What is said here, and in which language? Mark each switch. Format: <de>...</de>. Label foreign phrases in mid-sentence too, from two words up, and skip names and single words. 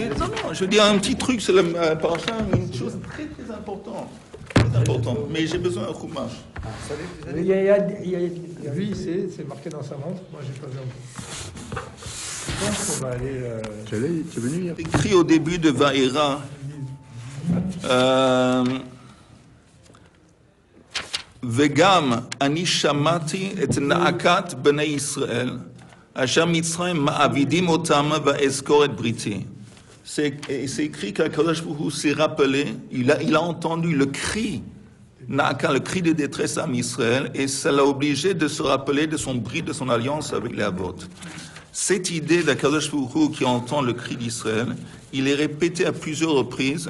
<fr>Non, je veux dire un petit truc, c'est le parachat, une chose très, très importante. Très importante. Mais j'ai besoin d'un chumash. Il y a Lui, c'est marqué dans sa montre. Moi, j'ai pas vu encore. Je pense qu'on va aller. Tu es venu hier? Écrit au début de Vaïra.</fr> <he>וגם אני שמעתי את נאקת בני ישראל אשר מצרים מעבדים אתם ואזכר את בריתי.</he> <fr>C'est écrit qu'</fr> <he>הקדוש ברוך הוא</he> <fr>s'est rappelé, il a entendu le cri, Naaka, le cri de détresse à Israël, et ça l'a obligé de se rappeler de son bris, de son alliance avec les Avot. Cette idée d'</fr> <he>הקדוש ברוך הוא</he> <fr>qui entend le cri d'Israël, il est répété à plusieurs reprises.</fr>